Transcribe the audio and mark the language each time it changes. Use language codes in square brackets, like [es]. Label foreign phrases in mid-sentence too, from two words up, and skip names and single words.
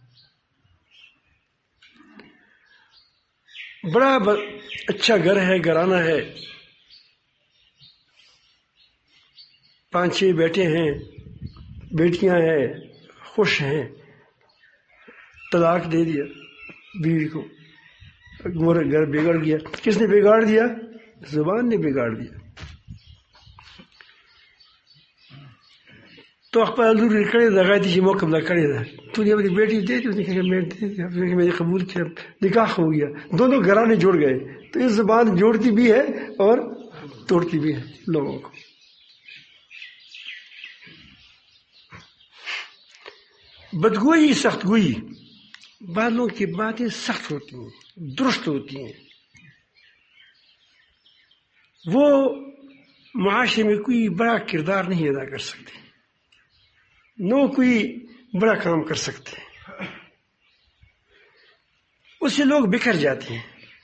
[ur] بڑا اچھا گھر ہے، گھرانہ ہے، 5-6 بیٹے ہیں، بیٹیاں ہیں، خوش ہیں، طلاق دے دیا بیوی کو، گھر بگڑ گیا. کس نے بگاڑ دیا؟ زبان نے بگاڑ دیا. تو [ps] خپل کړی دا غاړه چې مو قبله کړی ده [ur] تو نے اپنی بیٹی دے دی، اس نے کہا میں نے قبول کیا، نکاح ہو گیا، دونوں گھرانے جڑ گئے. تو یہ زبان جوڑتی بھی ہے اور توڑتی بھی ہے لوگوں کو. بدگوئی، سخت گوئی، بعض لوگوں کی باتیں سخت ہوتی ہیں، درست ہوتی ہیں، وہ معاشرے میں کوئی بڑا کردار نہیں ادا کر سکتے، نہ کوئی بڑا کام کر سکتے، اس سے لوگ بکھر جاتے ہیں.